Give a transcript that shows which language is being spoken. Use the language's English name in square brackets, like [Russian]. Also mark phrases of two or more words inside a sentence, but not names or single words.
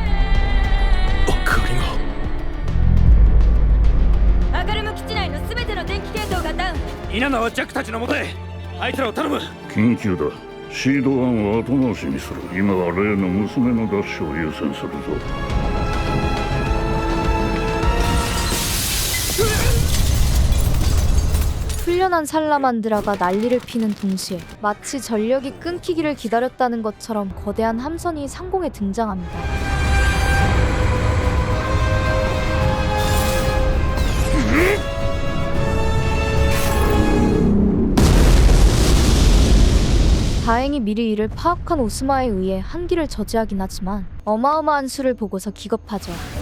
[Japanese] アガルム基地内の全ての電気系統がダウン。イナナはジャックたちのもとへ。あいつらを頼む。緊急だ。シード1を後回しにする。今は例の娘の奪取を優先するぞ。 [Korean] 훈련한 살라만드라가 난리를 피는 동시에 마치 전력이 끊기기를 기다렸다는 것처럼 거대한 함선이 상공에 등장합니다. 다행히 미리 이를 파악한 오스마에 의해 한기를 저지하긴 하지만 어마어마한 수를 보고서 기겁하죠.